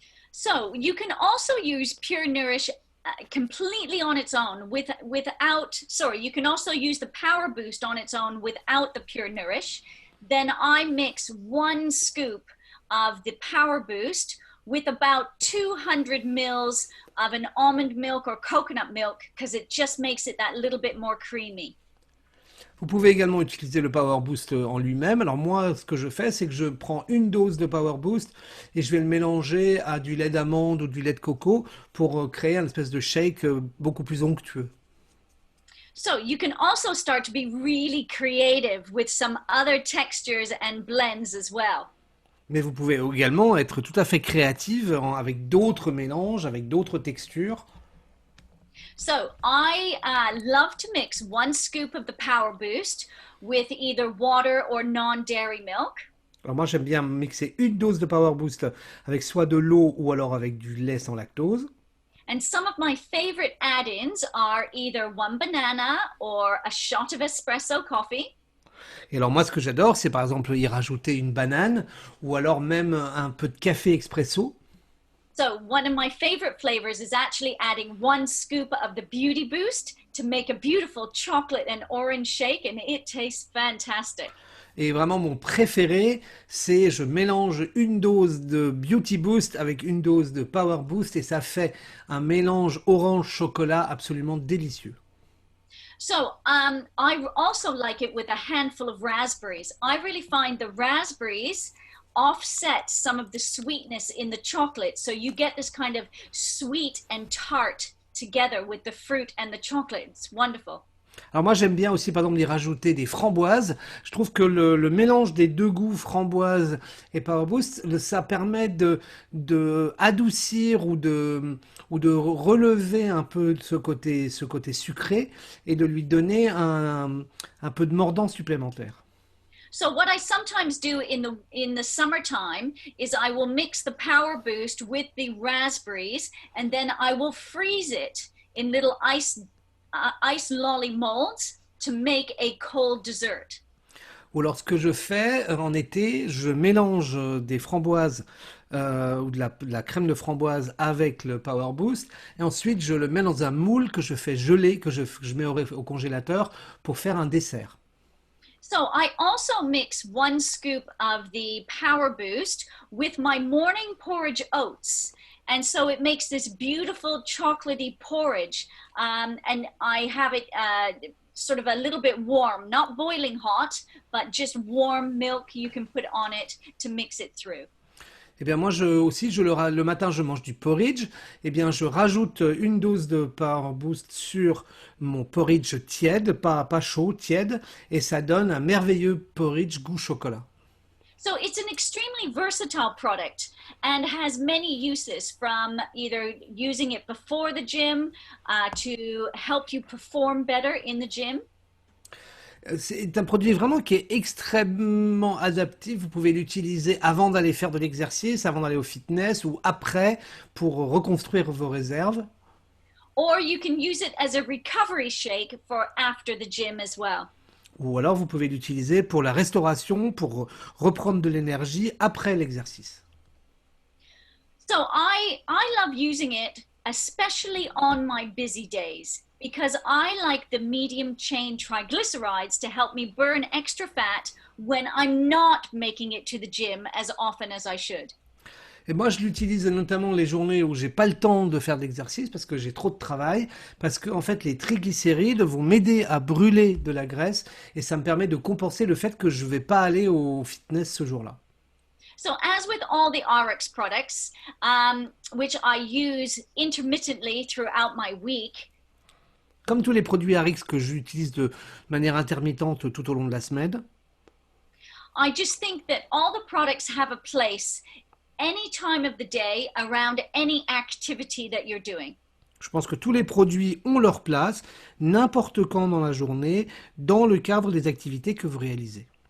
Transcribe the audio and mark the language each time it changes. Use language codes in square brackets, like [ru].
[en] So you can also use Pure Nourish completely on its own without, sorry, you can also use the Power Boost on its own without the Pure Nourish. Then I mix 1 scoop of the Power Boost with about 200 mils of an almond milk or coconut milk because it just makes it that little bit more creamy. [fr] Vous pouvez également utiliser le Power Boost en lui-même. Alors moi, ce que je fais, c'est que je prends une dose de Power Boost et je vais le mélanger à du lait d'amande ou du lait de coco pour créer un espèce de shake beaucoup plus onctueux. [en] So you can also start to be really creative with some other textures and blends as well. [fr] Mais vous pouvez également être tout à fait créative avec d'autres mélanges, avec d'autres textures. [en] So I love to mix 1 scoop of the Power Boost with either water or non-dairy milk. [fr] Alors moi, j'aime bien mixer une dose de Power Boost avec soit de l'eau ou alors avec du lait sans lactose. [en] And some of my favorite add-ins are either 1 banana or a shot of espresso coffee. [fr] Et alors moi, ce que j'adore, c'est par exemple y rajouter une banane ou alors même un peu de café expresso. [en] So one of my favorite flavors is actually adding 1 scoop of the Beauty Boost to make a beautiful chocolate and orange shake, and it tastes fantastic. [fr] Et vraiment, mon préféré, c'est je mélange une dose de Beauty Boost avec une dose de Power Boost et ça fait un mélange orange-chocolat absolument délicieux. [en] So I also like it with a handful of raspberries. I really find the raspberries offset some of the sweetness in the chocolate. So you get this kind of sweet and tart together with the fruit and the chocolate. It's wonderful. [fr] Alors moi j'aime bien aussi par exemple y rajouter des framboises. Je trouve que le mélange des deux goûts, framboise et Power Boost, ça permet de adoucir ou de relever un peu ce côté sucré et de lui donner un peu de mordant supplémentaire. [en] So what I sometimes do in the summertime is I will mix the Power Boost with the raspberries and then I will freeze it in little ice lolly molds to make a cold dessert. [fr] Ou alors ce que je fais en été, je mélange des framboises ou de la crème de framboise avec le Power Boost et ensuite je le mets dans un moule que je fais geler, que je mets au congélateur pour faire un dessert. [en] So I also mix 1 scoop of the Power Boost with my morning porridge oats. And so it makes this beautiful chocolatey porridge. And I have it sort of a little bit warm, not boiling hot, but just warm milk you can put on it to mix it through. [fr] Eh bien moi le matin je mange du porridge, eh bien je rajoute une dose de Power Boost sur mon porridge tiède, pas chaud, tiède, et ça donne un merveilleux porridge goût chocolat. [en] So it's an extremely versatile product and has many uses, from either using it before the gym to help you perform better in the gym. [fr] C'est un produit vraiment qui est extrêmement adapté. Vous pouvez l'utiliser avant d'aller faire de l'exercice, avant d'aller au fitness ou après pour reconstruire vos réserves. [en] Or you can use it as a recovery shake for after the gym as well. [fr] Ou alors vous pouvez l'utiliser pour la restauration, pour reprendre de l'énergie après l'exercice. [en] So I love using it, especially on my busy days, because I like the medium chain triglycerides to help me burn extra fat when I'm not making it to the gym as often as I should. [fr] Et moi, je l'utilise notamment les journées où j'ai pas le temps de faire de l'exercice parce que j'ai trop de travail, parce que en fait, les triglycérides vont m'aider à brûler de la graisse et ça me permet de compenser le fait que je vais pas aller au fitness ce jour-là. [en] So as with all the RX products, which I use intermittently throughout my week, [fr] Comme tous les produits RX que j'utilise de manière intermittente tout au long de la semaine. [en] I just think that all the products have a place any time of the day around any activity that you're doing. [fr] Je pense que tous les produits ont leur place, n'importe quand dans la journée, dans le cadre des activités que vous réalisez.